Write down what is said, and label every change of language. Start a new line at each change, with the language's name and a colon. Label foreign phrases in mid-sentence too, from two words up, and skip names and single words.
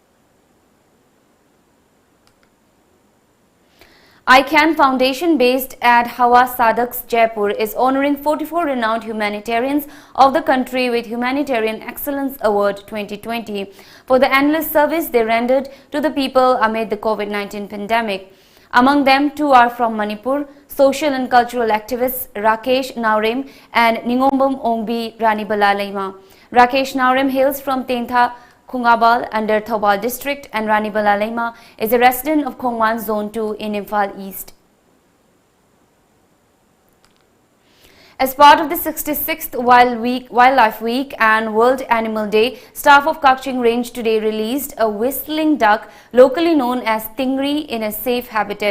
English: ICAN Foundation based at Hawa Sadaks, Jaipur is honoring 44 renowned humanitarians of the country with Humanitarian Excellence Award 2020 for the endless service they rendered to the people amid the COVID-19 pandemic. Among them, 2 are from Manipur, social and cultural activists Rakesh Naurem and Ningombam Ongbi Ranibala Lema. Rakesh Naurem hails from Tentha, Khungabal under Thobal district and Ranibala Lema is a resident of Khongwan Zone 2 in Imphal East. As part of the 66th Wildlife Week and World Animal Day, staff of Kakching Range today released a whistling duck, locally known as stingray, in a safe habitat.